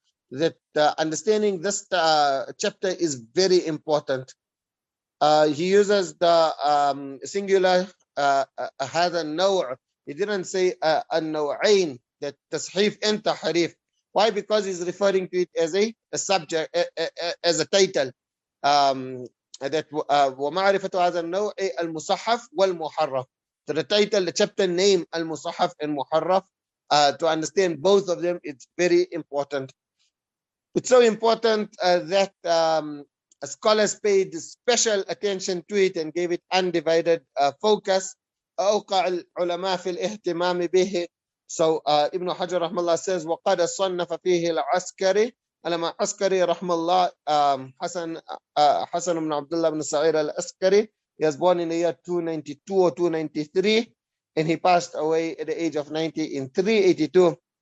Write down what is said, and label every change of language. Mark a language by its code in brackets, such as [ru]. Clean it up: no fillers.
[en] That understanding this chapter is very important. He uses the singular [ar] هذا النوع. [en] He didn't say النوعين, that tashif and tahrif. Why? Because he's referring to it as a subject, as a title. [ar] That ومعرفة هذا النوع المصحف والمحرف. [en] So the title, the chapter name, al-Muṣahhaf and Muharraf, to understand both of them, it's very important. It's so important that scholars paid special attention to it and gave it undivided focus. [ar] أوقع العلماء في الاهتمام به. [en] So Ibn Hajar rahmallah says, [ar] وقد صنف فيه العسكري. [en] Alama Askari rahmallah, Hassan ibn Abdullah ibn Sa'ir al-Askari. He was born in the year 292 or 293, and he passed away at the age of 90 in 382.